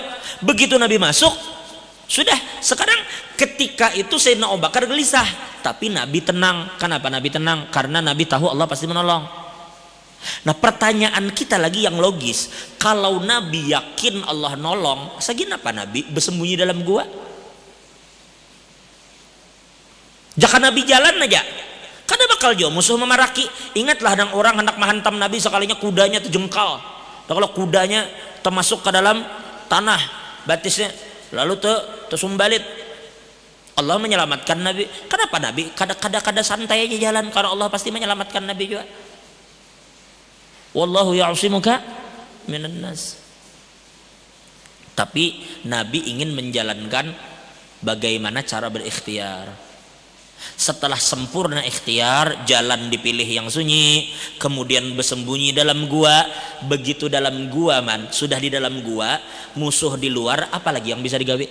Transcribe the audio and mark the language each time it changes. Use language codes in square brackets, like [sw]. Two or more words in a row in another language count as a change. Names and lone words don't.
[id] Begitu Nabi masuk, sudah. Sekarang ketika itu Sayyidina Abu Bakar gelisah, tapi Nabi tenang. Kenapa Nabi tenang? Karena Nabi tahu Allah pasti menolong. Nah pertanyaan kita lagi yang logis, kalau Nabi yakin Allah nolong, segini apa Nabi bersembunyi dalam gua? [bjn] Jika Nabi jalan aja, kada bakal jauh musuh memaraki. [id] Ingatlah ada orang hendak menghantam Nabi sekalinya kudanya terjengkal. Dan kalau kudanya termasuk ke dalam tanah batisnya, lalu tersumbalit. Allah menyelamatkan Nabi. Kenapa Nabi? Kada santai aja jalan, karena Allah pasti menyelamatkan Nabi juga. [ar] Wallahu ya'simuka minan nas. [id] Tapi Nabi ingin menjalankan bagaimana cara berikhtiar. Setelah sempurna ikhtiar, jalan dipilih yang sunyi, kemudian bersembunyi dalam gua. Begitu dalam gua man, sudah di dalam gua, musuh di luar, apalagi yang bisa digawe?